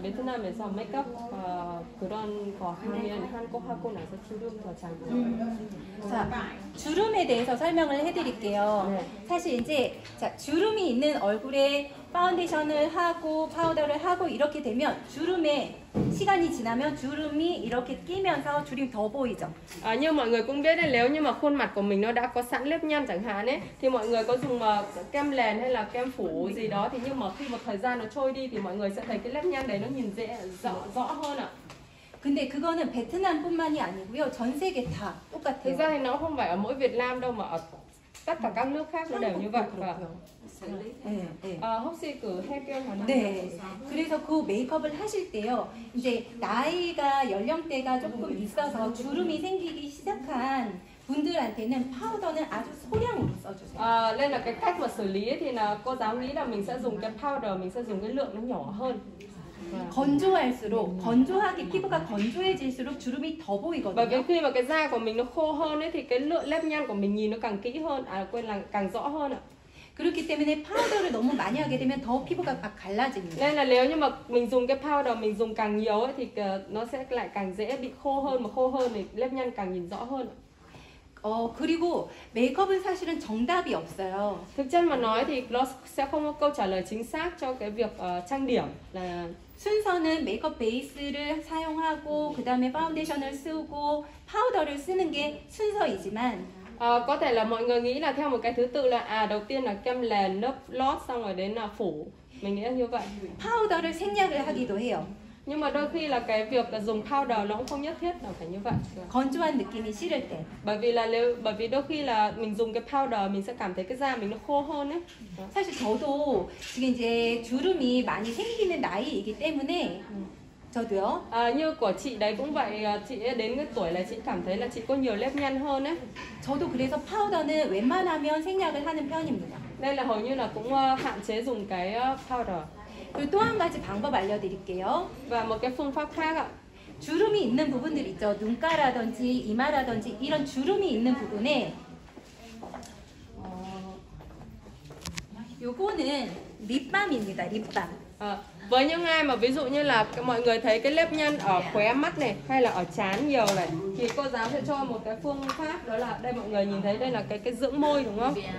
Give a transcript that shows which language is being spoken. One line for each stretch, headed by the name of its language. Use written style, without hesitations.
Korean: 베트남에서 메이크업 그런 거 하면 한국 하고 나서 주름 더 잘 보여요. 자, 주름에 대해서 설명을 해드릴게요. 네. 사실 이제 자, 주름이 있는 얼굴에 파운데이션을 하고 파우더를 하고 이렇게 되면 주름에 시간이 지나면 주름이 이렇게 끼면서 주름이 더 보이죠.
Vietnamese: Như mọi người cũng biết đấy, nếu như mà khuôn mặt của mình nó đã có sẵn nếp nhăn chẳng hạn ấy, thì mọi người có dùng kem nền hay là kem phủ gì đó, thì nhưng mà khi một thời gian nó trôi đi thì mọi người sẽ thấy cái nếp nhăn đấy nó nhìn rõ hơn ạ.
Korean: 근데 그거는 베트남뿐만이 아니고요. 전 세계 다
Vietnamese: Thực
Korean: 똑같아요.
Vietnamese: ra thì nó không phải ở mỗi Việt Nam đâu mà ở tất cả các nước khác nó đều như vậy. Và
Korean: 네, 네. 혹시 그 해결하는 네. 그래서 그 메이크업을 하실 때요. 이제 나이가 연령대가 조금 있어서 주름이 생기기 시작한 분들한테는 파우더는 아주 소량으로 써주세요.
Vietnamese: Nên là cái cách mà xử lý ấy thì là cô giáo nghĩ là mình sẽ dùng cái powder, mình sẽ dùng cái lượng nó nhỏ hơn.
Korean: 건조할수록 건조하게 피부가 건조해질수록 주름이 더
Vietnamese: Bởi vì
Korean: 보이거든요.
Vietnamese: khi mà cái da của mình nó khô hơn ấy thì cái lượng nếp nhăn của mình nhìn nó càng kỹ hơn, quên là càng rõ hơn ạ.
Korean: 그렇기 때문에 파우더를 너무 많이 하게 되면 더 피부가 막 갈라집니다.
Vietnamese: Nên là nếu như mà mình dùng cái powder mình dùng càng nhiều ấy thì nó sẽ lại càng dễ bị khô hơn, mà khô hơn thì nếp nhăn càng nhìn rõ hơn.
Korean: 그리고 메이크업은 사실은 정답이 없어요.
Vietnamese: Thực chất mà nói thì nó sẽ không có câu trả lời chính xác cho cái việc trang điểm là
Korean: 순서는 메이크업 베이스를 사용하고 그 다음에 파운데이션을 쓰고 파우더를 쓰는 게 순서이지만
Vietnamese: có thể là mọi người nghĩ là theo một cái thứ tự là đầu tiên là kem nền, lớp lót, xong rồi đến là phủ. Mình nghĩ là như vậy.
Korean: 파우더를 생략을 하기도 해요.
Vietnamese: Nhưng mà đôi khi là cái việc là dùng powder nó cũng không nhất thiết là phải như vậy.
Korean: 건조한 느낌이 싫을 때.
Vietnamese: Bởi vì đôi khi là mình dùng cái powder mình sẽ cảm thấy cái da mình nó khô hơn ấy.
Korean: 사실 저도 지금 이제 주름이 많이 생기는 나이이기 때문에 저도요.
Vietnamese: Như của chị đấy cũng vậy, chị đến cái tuổi là chị cảm thấy là chị có nhiều nếp nhăn hơn ấy.
Korean: 저도 그래서 파우더는 웬만하면 생략을 하는 편입니다.
Vietnamese: Nên là hầu như là cũng hạn chế dùng cái powder.
Korean: 그리고 또 한 가지 방법 알려드릴게요.
Vietnamese: Và một cái phương pháp khác ạ.
Korean: 주름이 있는 부분들 있죠. 눈가라든지 이마라든지 이런 주름이 있는 부분에 요거는 립밤입니다. 립밤.
Vietnamese: Với những ai mà ví dụ như là mọi người thấy cái nếp nhăn ở khóe mắt này hay là ở trán nhiều này thì cô giáo sẽ cho một cái phương pháp, đó là đây mọi người nhìn thấy đây là cái dưỡng môi đúng không?